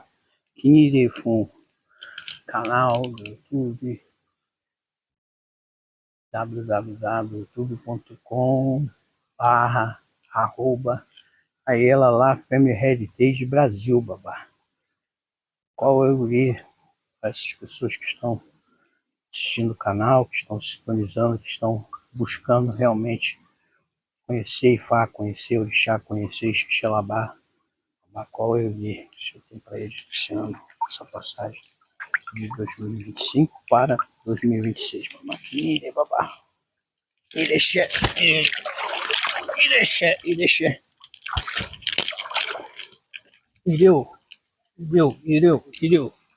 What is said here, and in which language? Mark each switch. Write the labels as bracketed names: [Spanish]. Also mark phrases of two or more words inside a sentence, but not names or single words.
[Yoruba] Kirefun, [Portuguese] canal do YouTube, www.youtube.com/@ aí ela lá, Family Heritage Brasil, babá. Qual eu iria para essas pessoas que estão assistindo o canal, que estão se sintonizando, que estão buscando realmente conhecer Ifá, conhecer Orixá, conhecer Xixelabá, a qual eu iria, se eu tenho para eles esse ano, essa passagem de 2025 para 2026. [Yoruba] Maquine, babá. Irexé, Irexé, Irexé. Ireu, Ireu, Ireu, Ireu.